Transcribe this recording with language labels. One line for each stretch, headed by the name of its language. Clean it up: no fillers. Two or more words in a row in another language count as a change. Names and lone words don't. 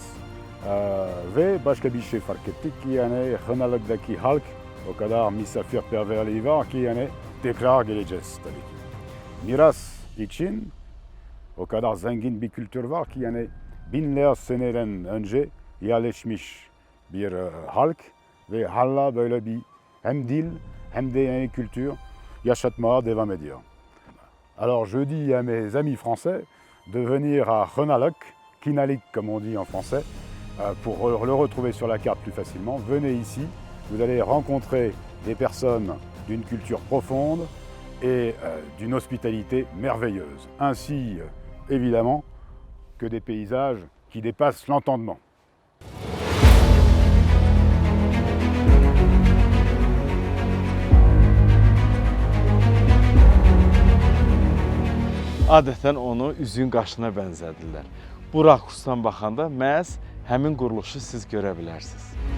Turkish: Ve başka bir şey fark ettik ki yani Kınalık'taki halk o kadar misafirperverliği var ki yani tekrar geleceğiz tabii ki. Miras için o kadar zengin bir kültür var ki yani binler seneden önce yerleşmiş bir halk ve hala böyle bir hem dil hem de yani kültür yaşatmaya devam ediyor.
French: Alors je dis à mes amis français de venir à Kınalık, Kinalik comme on dit en français, pour le retrouver sur la carte plus facilement. Venez ici, vous allez rencontrer des personnes d'une culture profonde et d'une hospitalité merveilleuse, ainsi évidemment que des paysages qui dépassent l'entendement.
Azerbaijani: Adətən onu üzüyün qaşına bənzədirlər. Bu rakursdan baxanda məhz həmin quruluşu siz görə bilərsiniz.